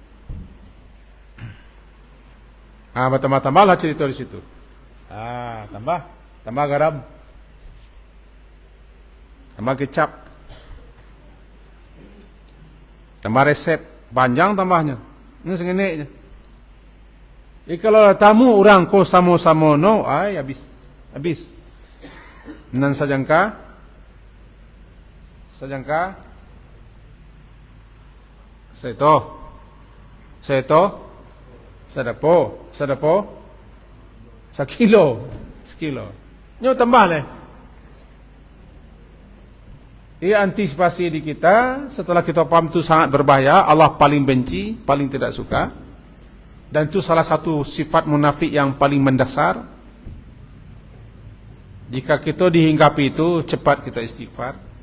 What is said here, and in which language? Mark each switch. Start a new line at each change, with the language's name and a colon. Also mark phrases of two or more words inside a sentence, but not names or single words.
Indonesian: Tambah-tambahlah cerita di situ. Tambah garam, tambah kecap, tambah resep, panjang tambahnya. Ini segini aja. Kalau tamu orang
Minangkabau: ko samo-samo no,
Indonesian: habis.
Minangkabau: Nan sajangka, seto, sadapo, sekilo. Nyo tambah leh.
Indonesian: Ia antisipasi di kita setelah kita paham itu sangat berbahaya, Allah paling benci, paling tidak suka. Dan itu salah satu sifat munafik yang paling mendasar. Jika kita dihinggapi itu, cepat kita istighfar.